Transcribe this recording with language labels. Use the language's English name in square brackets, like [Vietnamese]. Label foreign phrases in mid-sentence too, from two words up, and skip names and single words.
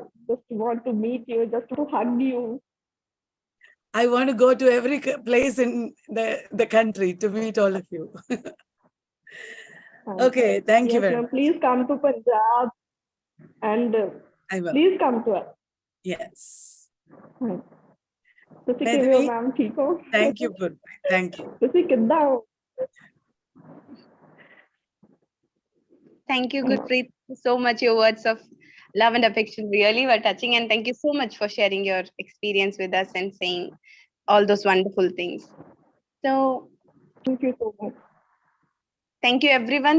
[English] Just want to meet you, just to hug you. I want to go to every place in the country to meet all of you. Okay, thank you very much. Please come to Punjab and please come to us. Yes. [Punjabi] ਤੁਸੀਂ ਕਿਵੇਂ ਹੋ ਮੈਮ ਠੀਕ ਹੋ [English] Thank you, Gurpreet. Thank you. [Punjabi] ਤੁਸੀਂ ਕਿੱਦਾਂ ਹੋ [English] Thank you, Gurpreet, so much. Your words of love and affection really were touching, and thank you so much for sharing your experience with us and saying all those wonderful things. So, thank you so much. Thank you, everyone.